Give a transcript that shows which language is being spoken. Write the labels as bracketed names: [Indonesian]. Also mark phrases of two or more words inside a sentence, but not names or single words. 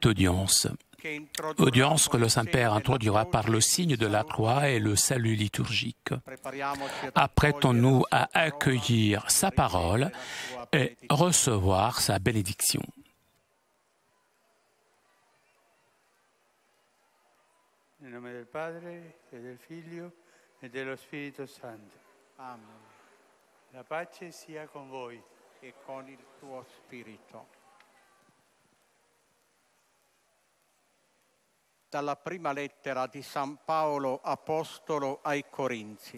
[French] audience que le Saint-Père introduira par le signe de la croix et le salut liturgique. Apprêtons-nous à accueillir sa parole et recevoir sa bénédiction. [Italian] Nel nome del Padre e del Figlio e dello Spirito Santo. Amen. La pace sia con voi E con il tuo spirito. Dalla prima lettera di San Paolo Apostolo ai Corinzi.